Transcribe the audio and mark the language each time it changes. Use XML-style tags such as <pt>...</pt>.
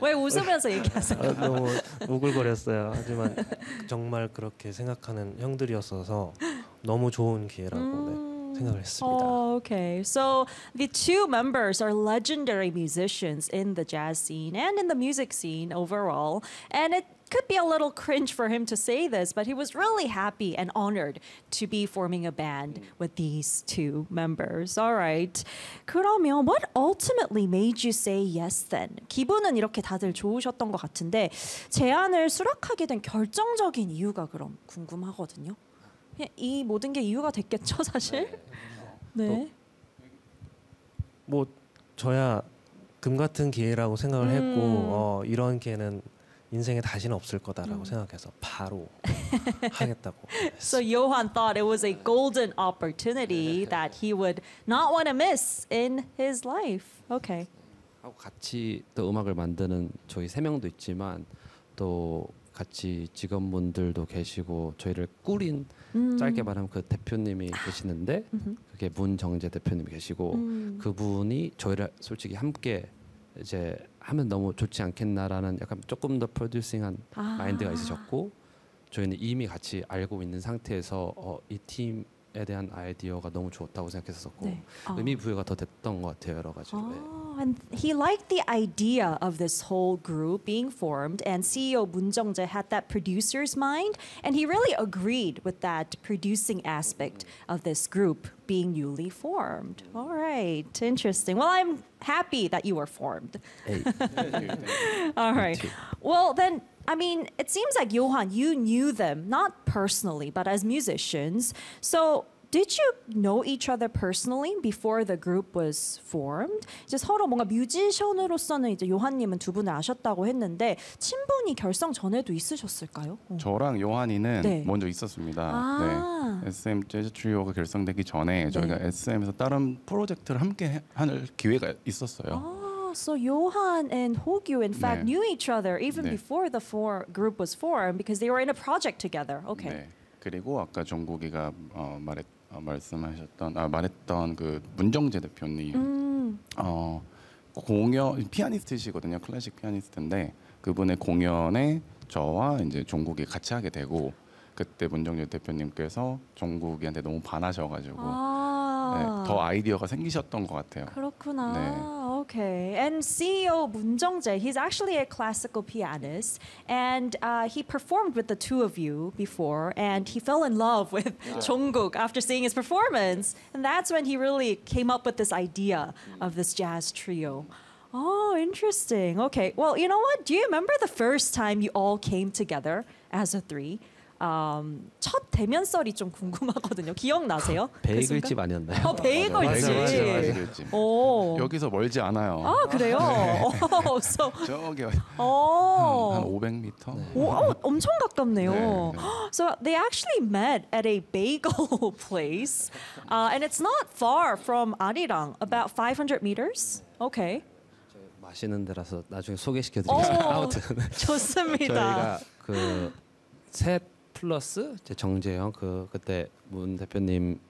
<ko>왜 웃으면서 얘기하세요? 너무 우글거렸어요. 하지만 정말 그렇게 생각하는 형들이었어서 너무 좋은 기회라고</ko> <en>Okay, so the two members are legendary musicians in the jazz scene and in the music scene overall. And it could be a little cringe for him to say this, but he was really happy and honored to be forming a band with these two members. All right,</en> <ko>그러면</ko> <en>what ultimately made you say yes then?</en> <ko>기분은 이렇게 다들 좋으셨던 것 같은데 제안을 수락하게 된 결정적인 이유가 그럼 궁금하거든요. 이 모든 게 이유가 됐겠죠, 사실? 네. 뭐 저야 금 같은 기회라고 생각을 했고 이런 기회는 인생에 다시는 없을 거다라고 생각해서 바로 하겠다고.</ko> <en>So Johan thought it was a golden opportunity that he would not want to miss in his life. Okay.</en> <ko>하고 같이 또 음악을 만드는 저희 세 명도 있지만 또 같이 직원분들도 계시고 저희를 꾸린 짧게 말하면 그 대표님이 계시는데 그게 문정재 대표님이 계시고 그분이 저희를 솔직히 함께 이제 하면 너무 좋지 않겠나라는 약간 조금 더 프로듀싱한 마인드가 있으셨고 저희는 이미 같이 알고 있는 상태에서 이 팀 에 대한 아이디어가 너무 좋았다고 생각했었고 네. 의미 부여가 더 됐던 것 같아요 여러 가지로.</ko> <en>And he liked the idea of this whole group being formed, and CEO 문정재 had that producer's mind, and he really agreed with that producing aspect of this group being newly formed. All right, interesting. Well, I'm happy that you were formed. Hey. All right. Well, then. I mean, it seems like Johan, you knew them, not personally, but as musicians. So did you know each other personally before the group was formed?</en> <ko>이제 서로 뭔가 뮤지션으로서는 이제 요한님은 두 분을 아셨다고 했는데 친분이 결성 전에도 있으셨을까요? 저랑 요한이는 네. 먼저 있었습니다. 네. SM 재즈 트리오가 결성되기 전에 저희가 네. SM에서 다른 프로젝트를 함께 할 기회가 있었어요.</ko> <en>So Johan and Hogyu, in fact, 네. knew each other even 네. before the group was formed because they were in a project together. Okay. 네.</en> <ko>그리고 아까 정국이가 말했던 그 문정재 대표님, 공연 피아니스트시거든요, 클래식 피아니스트인데 그분의 공연에 저와 이제 정국이 같이 하게 되고 그때 문정재 대표님께서 정국이한테 너무 반하셔가지고. 네, 더 아이디어가 생기셨던 것 같아요. 그렇구나. 네. Okay.</ko> <en>And CEO 문정재, he's actually a classical pianist. And he performed with the two of you before. And he fell in love with 정국 after seeing his performance. And that's when he really came up with this idea of this jazz trio. Oh, interesting. Okay. Well, you know what? Do you remember the first time you all came together as a three?</en> <ko>첫 대면설이 좀 궁금하거든요. 기억나세요? 베이글집 그 아니었나요? 베이글집. 베이글집. 오. 여기서 멀지 않아요. 아 그래요? 네. 오, so. 저기요. 한 500m? 네. 엄청 가깝네요.</ko> <en>네, 네. So they actually met at a bagel place, and it's not far from Arirang, about 500m. Okay.</en> <ko>마시는 데라서 나중에 소개시켜드리겠습니다. 아무튼 좋습니다. 저희가 그 셋 플러스 제 정재 형 그때 문 대표님이서 이제 네 명이서 네. 모였죠 하고</ko>